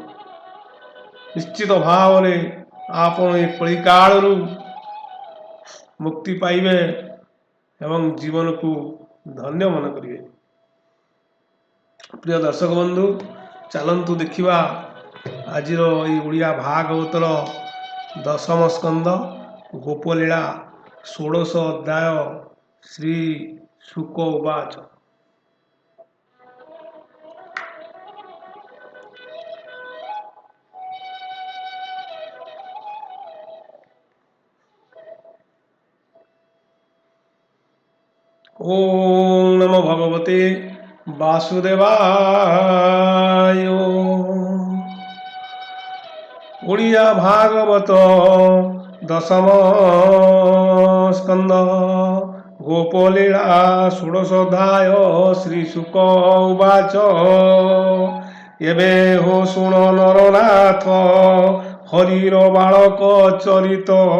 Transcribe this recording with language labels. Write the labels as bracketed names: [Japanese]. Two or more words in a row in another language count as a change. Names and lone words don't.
[Odia] ନିଶ୍ଚିତ ଭାବରେ ଆପଣ ଏ କଳିକାଳରୁ ମୁକ୍ତି ପାଇବେ ଏବଂ ଜୀବନକୁ ଧନ୍ୟ ମନେ କରିବେ। ପ୍ରିୟ ଦର୍ଶକ ବନ୍ଧୁ, ଚାଲନ୍ତୁ ଦେଖିବା ଆଜିର ଏହି ଓଡ଼ିଆ ଭାଗବତର ଦଶମ ସ୍କନ୍ଦ ଗୋପଲୀଳା 16 ଅଧ୍ୟାୟ ଶ୍ରୀ ଶୁକ ଉବାଚ। [Sanskrit] ओम नमो भगवते वासुदेवाय। [Odia] ଓଡ଼ିଆ ଭାଗବତ ଦଶମ ସ୍କନ୍ଦ ଗୋପଲୀଳା 16 ଅଧ୍ୟାୟ ଶ୍ରୀ ଶୁକ ଉବାଚ। ଏବେ ହୋ ଶୁଣ ନରନାଥ ହରିର ବାଳକ ଚରିତ।